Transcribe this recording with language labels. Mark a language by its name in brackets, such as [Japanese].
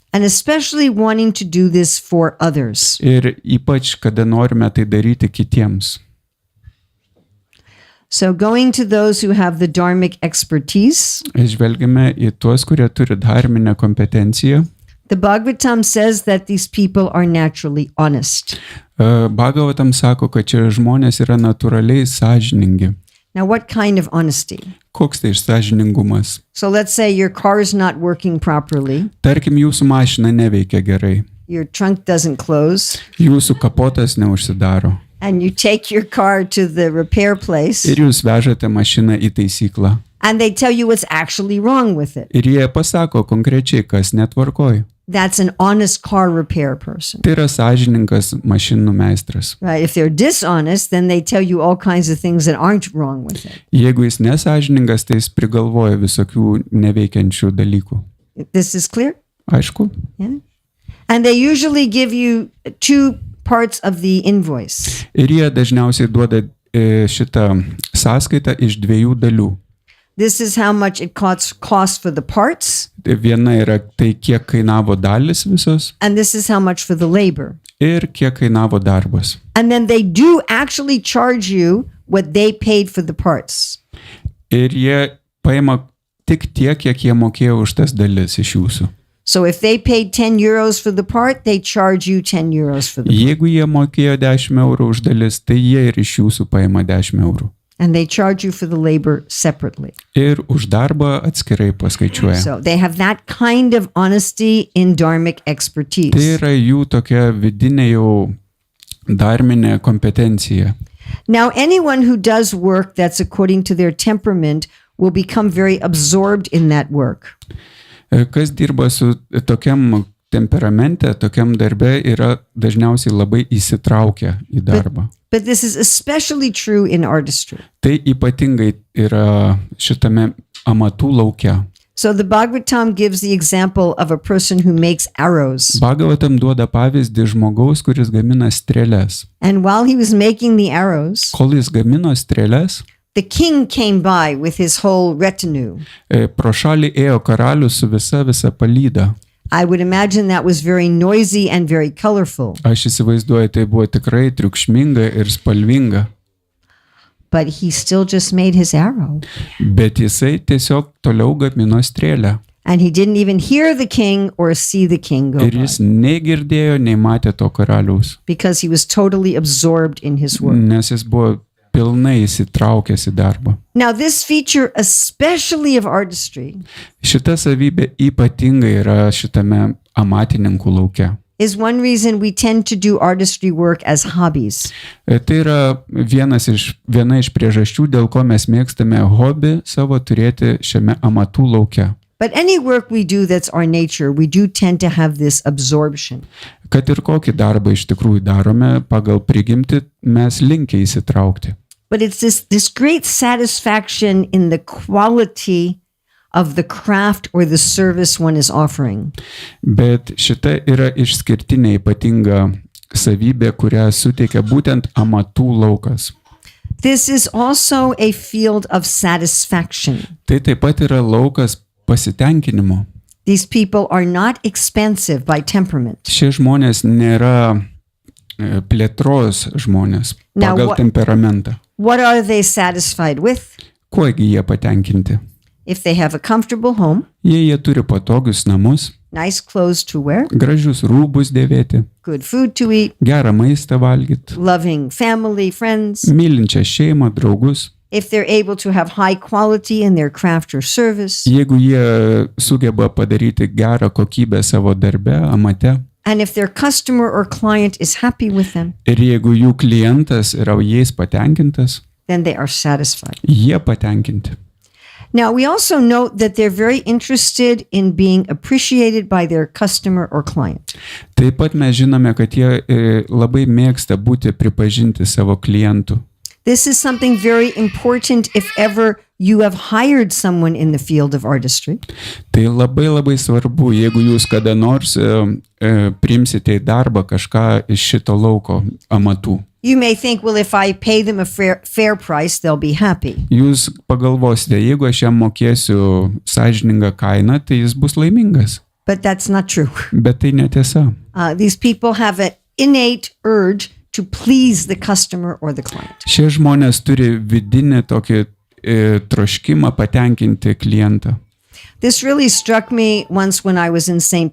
[English] And especially wanting to do this for others. [Lithuanian] Ir ypač, kada norime tai daryti kitiems. [English] So going to those who have the dharmic expertise. [Lithuanian] Žvelgiame į tuos, kurie turi dharminę kompetenciją. [English] The Bhagavatam says that these people are naturally honest. [Lithuanian] Bhagavatam sako, kad čia žmonės yra natūraliai sąžiningi. [English] Now what kind of honesty? [Lithuanian] Koks tai sąžiningumas? [English] So let's say your car is not working properly. [Lithuanian] Tarkim, jūsų mašina neveikia gerai. [English] Your trunk doesn't close. [Lithuanian] Jūsų kapotas neužsidaro. [English] And you take your car to the repair place. [Lithuanian] Ir jūs vežate mašiną į taisyklą. [English] And they tell you what's actually wrong with it. [Lithuanian] Ir jie pasako konkrečiai, kas netvarkoj. [English] That's an honest car repair person. [Lithuanian] Tai yra sąžiningas mašinų meistras. [English] Right? If they're dishonest, then they tell you all kinds of things that aren't wrong with it. [Lithuanian] Jeigu jis nesąžiningas, tai jis prigalvoja visokių neveikiančių dalykų. [English] This is clear? [Lithuanian] Aišku? [English] Yeah. And they usually give you two parts of the invoice. [Lithuanian] Ir jie dažniausiai duoda šitą sąskaitą iš dviejų dalių. [English] This is how much it cost for the parts, [Lithuanian] Viena yra tai, kiek kainavo dalis visos [English] and this is how much for the labor. [Lithuanian] ir kiek kainavo darbas. [English] And then they do actually charge you what they paid for the parts. [Lithuanian] Ir jie paima tik tiek, kiek jie mokėjo už tas dalis iš jūsų. [English] So if they paid 10 euros for the part, they charge you 10 euros for the part. [Lithuanian] Jeigu jie mokėjo 10 eurų už dalis, tai jie ir iš jūsų paima 10 eurų. [English] And they charge you for the labor separately. [Lithuanian] Ir už darbą atskirai paskaičiuoja. [English] So they have that kind of honesty in dharmic expertise. [Lithuanian] Tai yra jų tokia vidinė jau dharminė kompetencija. [English] Now, anyone who does work that's according to their temperament will become very absorbed in that work. [Lithuanian] Kas dirba su tokiam temperamente, tokiam darbe, yra dažniausiai labai įsitraukę į darbą. [English] But this is especially true in artistry. [Lithuanian] Tai ypatingai yra šitame amatų lauke. [English] So the Bhagavatam gives the example of a person who makes arrows. [Lithuanian] Bhagavatam duoda pavyzdį žmogaus, kuris gamina strėles. [English] And while he was making the arrows, [Lithuanian] Kol jis gamino strėles, [English] the king came by with his whole retinue. [Lithuanian] pro šalį ėjo karalius su visa palyda. [English] I would imagine that was very noisy and very colorful. [Lithuanian] Aš įsivaizduoju, tai buvo tikrai triukšminga ir spalvinga. [English] But he still just made his arrow. [Lithuanian] Bet jisai tiesiog toliau gamino strėlę. [English] And he didn't even hear the king or see the king go [Lithuanian] Ir [English] by. [Lithuanian] jis nei girdėjo, nei matė to karaliaus. [English] Because he was totally absorbed in his work. [Lithuanian] Nes jis buvo pilnai įsitraukęs į darbą. [English] Now, this feature, especially of artistry, [Lithuanian] Šita savybė ypatingai yra šitame amatininkų lauke. [English] is one reason we tend to do artistry work as hobbies. [Lithuanian] Tai yra viena iš priežasčių, dėl ko mes mėgstame hobį savo turėti šiame amatų lauke. [English] But any work we do that's our nature, we do tend to have this absorption. [Lithuanian] Kad ir kokį darbą iš tikrųjų darome, pagal prigimtį mes linkę įsitraukti. [English] But it's this great satisfaction in the quality of the craft or the service one is offering. [Lithuanian] Bet šita yra išskirtinė ypatinga savybė, kurią suteikia būtent amatų laukas. [English] This is also a field of satisfaction. [Lithuanian] Tai taip pat yra laukas pasitenkinimo. [English] These people are not expansive by temperament. [Lithuanian] Šie žmonės nėra plėtros žmonės [English] Now, [Lithuanian] pagal temperamentą. [English] What are they satisfied with? [Lithuanian] Kuogi jie patenkinti? [English] If they have a comfortable home, [Lithuanian] Jie turi patogius namus, [English] nice clothes to wear, [Lithuanian] gražius rūbus dėvėti, [English] good food to eat, [Lithuanian] gerą maistą valgyti, [English] loving family, friends, [Lithuanian] mylinčią šeimą, draugus. [English] if they're able to have high quality in their craft or service, [Lithuanian] Jeigu jie sugeba padaryti gerą kokybę savo darbe, amate, [English] and if their customer or client is happy with them, [Lithuanian] ir jeigu jų klientas yra jais patenkintas, [English] then they are satisfied. [Lithuanian] jie patenkinti. [English] Now, we also note that they're very interested in being appreciated by their customer or client. [Lithuanian] Taip pat mes žinome, kad jie labai mėgsta būti pripažinti savo klientų. [English] This is something very important if ever you have hired someone in the field of artistry. [Lithuanian] Tai labai svarbu, jeigu jūs kada nors priimsite į darbą kažką iš šito lauko amatų. [English] You may think, well, if I pay them a fair price, they'll be happy. [Lithuanian] Jūs pagalvosite, jeigu aš jam mokėsiu sąžiningą kainą, tai jis bus laimingas. [English] But that's not true. [Lithuanian] Bet tai netiesa. [English] These people have an innate urge to please the customer or the client. [Lithuanian] Šie žmonės turi vidinį tokį troškimą patenkinti klientą. [English] This really struck me once when I was in St.